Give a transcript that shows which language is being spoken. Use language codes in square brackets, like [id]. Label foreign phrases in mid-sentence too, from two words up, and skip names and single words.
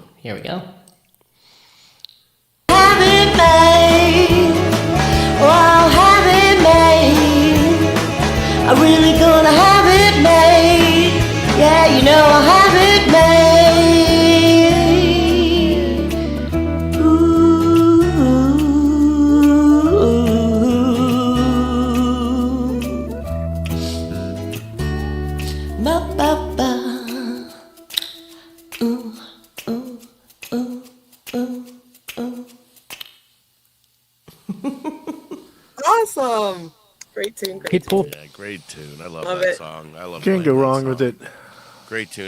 [en] Here we go. Have it made. Oh, I'll have it made. I'm really gonna have it made. Yeah, I'll have it made. Ooh. Ba, ba, ba. Ooh, ooh, ooh, ooh, ooh. Awesome. Great tune. Great tune. Yeah, great tune. I love Love that it. song. I love Can't playing go that wrong song. with it. Great tune.